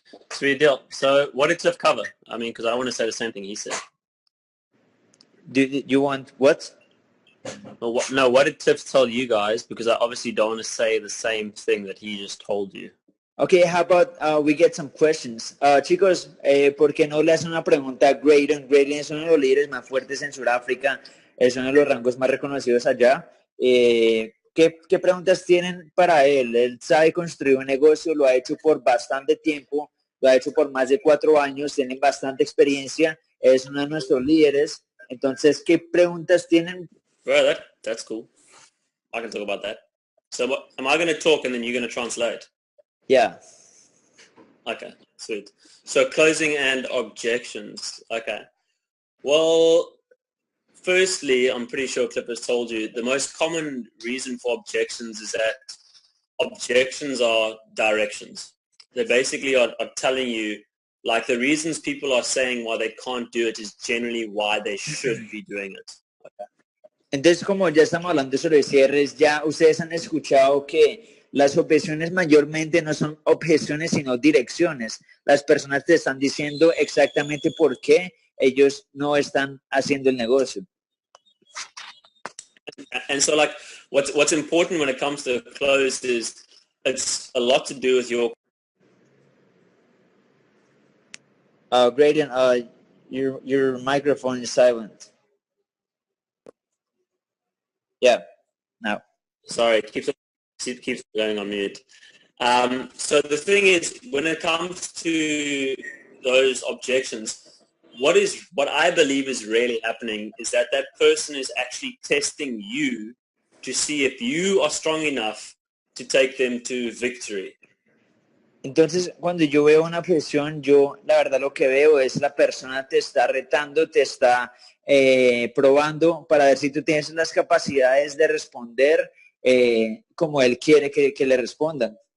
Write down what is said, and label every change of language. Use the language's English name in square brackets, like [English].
[English] Sweet deal. So what did Cliff cover? I mean, because I want to say the same thing he said. Do you want what? Well, what did Cliff tell you guys? Because I obviously don't want to say the same thing that he just told you. Okay, how about we get some questions? [Spanish] Chicos, ¿por qué no le hacen una pregunta a Greadon? Greadon es uno de los líderes más fuertes en Sudáfrica, es uno de los rangos más reconocidos allá. ¿Qué preguntas tienen para él? Él sabe construir un negocio, lo ha hecho por bastante tiempo, lo ha hecho por más de 4 años, tiene bastante experiencia, es uno de nuestros líderes. Entonces, ¿qué preguntas tienen? [English] Bro, that's cool. I can talk about that. So am I going to talk and then you're going to translate? Yeah. Okay, sweet. So closing and objections. Okay. Well, firstly, I'm pretty sure Cliff has told you the most common reason for objections is that objections are directions. They basically are telling you, like, the reasons people are saying why they can't do it is generally why they should be doing it. Okay. [Spanish] Entonces, como ya estamos hablando sobre cierres, ya ustedes han escuchado que las objeciones mayormente no son objeciones, sino direcciones. Las personas te están diciendo exactamente por qué ellos no están haciendo el negocio. [English] And so, like, what's important when it comes to close is it's a lot to do with your... Greadon, your microphone is silent. Yeah, now. Sorry, it keeps going on mute. So the thing is, when it comes to those objections, what I believe is really happening is that person is actually testing you to see if you are strong enough to take them to victory. [Spanish] Entonces, cuando yo veo una objeción, yo la verdad lo que veo es la persona te está retando, te está probando para ver si tú tienes las capacidades de responder como él quiere que le respondan.